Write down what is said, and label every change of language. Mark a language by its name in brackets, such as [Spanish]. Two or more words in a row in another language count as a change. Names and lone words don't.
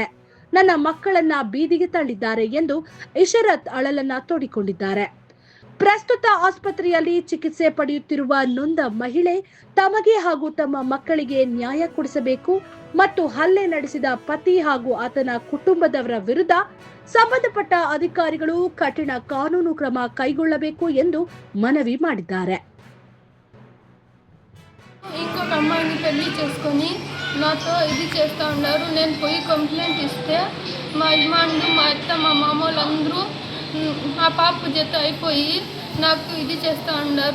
[Kannada] ನನ್ನ ಮಕ್ಕಳನ್ನ ಬೀದಿಗೆ ತಳ್ಳಿದ್ದಾರೆ ಎಂದು ಇಶರತ್ ಅಳಲನ್ನ ತೋಡಿಕೊಂಡಿದ್ದಾರೆ. ಪ್ರಸ್ತುತ ಆಸ್ಪತ್ರೆಯಲ್ಲಿ ಚಿಕಿತ್ಸೆ ಪಡೆಯುತ್ತಿರುವ ನೊಂದ ಮಹಿಳೆ ತಮಗೆ ಹಾಗೂ ತಮ್ಮ ಮಕ್ಕಳಿಗೆ ನ್ಯಾಯ ಕೊಡಿಸಬೇಕು ಮತ್ತು ಹಲ್ಲೆ ನಡೆಸಿದ ಪತಿ ಹಾಗೂ ಆತನ ಕುಟುಂಬದವರ ವಿರುದ್ಧ ಸಂಬಂಧಪಟ್ಟ ಅಧಿಕಾರಿಗಳು ಕಠಿಣ ಕಾನೂನು ಕ್ರಮ కైగొಳ್ಳಬೇಕು ಎಂದು మನవి ಮಾಡಿದ್ದಾರೆ. [Telugu] ఇంకొక అమ్మాయిని పెళ్లి చేసుకొని నాతో ఇది చేస్తూ ఉన్నారు. నేను పోయి కంప్లైంట్ ఇస్తే మా యజమానులు, మా అత్త, మా మామ వాళ్ళందరూ ఆ పాప జత అయిపోయి నాకు ఇది చేస్తూ ఉన్నారు.